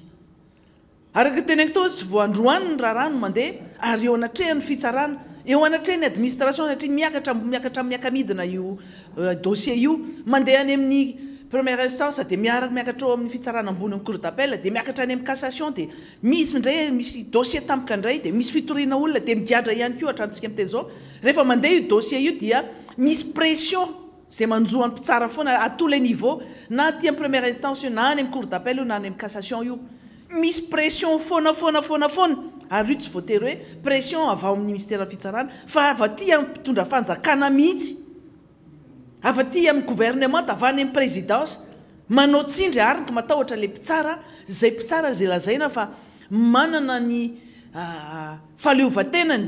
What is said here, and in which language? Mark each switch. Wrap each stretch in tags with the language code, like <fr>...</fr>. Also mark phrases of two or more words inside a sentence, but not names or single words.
<mg>Araka teneniko tao tsy vao androany ny raharaha no mandeha ary eo anatrehan'ny fitsarana, eo anatrehan'ny administration satria miakatra miakamidina io dossier io, mandeha any amin'ny</mg> <fr>première instance</fr> <mg>dia miakatra eo amin'ny fitsarana ambony amin'ny</mg> <fr>cour d'appel</fr> <mg>dia miakatra any amin'ny cassation dia misy indray misy dossier tampoka indray dia misy fitoriana olona dia migadra ihany koa hatramintsika miteny zao. Rehefa mandeha io dossier io dia misy pression zay manjoany mpitsara foana</mg> <fr>à tous les niveaux,</fr> <mg>na aty amin'ny</mg> <fr>première instance</fr> <mg>io na any amin'ny</mg> <fr>cour d'appel</fr> <mg>io na any amin'ny cassation io, misy pression foana ary io tsy voatery hoe pression avy ao amin'ny ministère fitsarana fa avy aty amin'ny mpitondra fanjakana mihitsy, avy aty amin'ny gouvernement, avy any amin'ny présidence, manao tsindry arika matahotra le mpitsara zay lazaina fa manana ny fahaleovantenany</mg>